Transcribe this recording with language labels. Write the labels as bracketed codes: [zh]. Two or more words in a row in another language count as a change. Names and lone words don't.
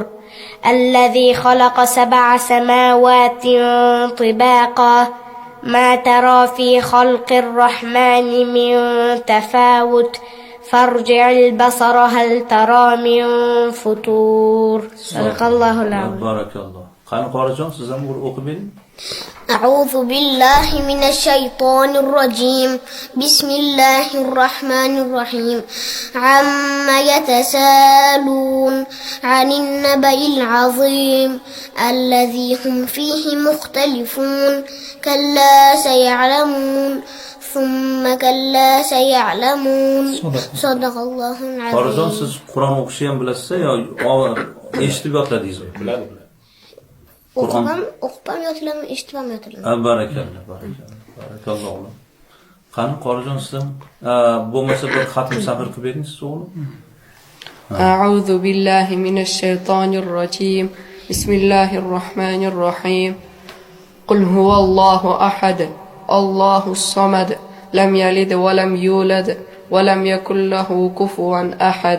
[ar] الذي خلق 7 سماوات طباقا ما ترى في خلق الرحمن من تفاوت فارجع البصر هل ترى من فطور. صدق الله العظيم. [uz] Barakalloh. Qani qorijon, siz ham bir o'qib bering. [ar] أعوذ بالله من الشيطان الرجيم. بسم الله الرحمن الرحيم. عما يتساءلون عن النبأ العظيم الذي هم فيه مختلفون. كلا سيعلمون ثم كلا سيعلمون. صدق الله [uz] Qorijon, [ar] العظيم. [uz] siz Qur'on o'qishni ham bilasizmi yo eshitib yodladingizmi? Biladi. O'qibam yotilaman, eshitibam yotilaman. Ha, barakalloh, barakalloh. Barakalloh o'g'lim. Qani qorijon, siz ham bo'lmasa bir xatm sabr qilib bering siz o'g'lim. [ar] أعوذ بالله من الشيطان الرجيم. بسم الله الرحمن الرحيم. قل هو الله أحد الله الصمد لم يلد ولم يولد ولم يكن له كفوا أحد.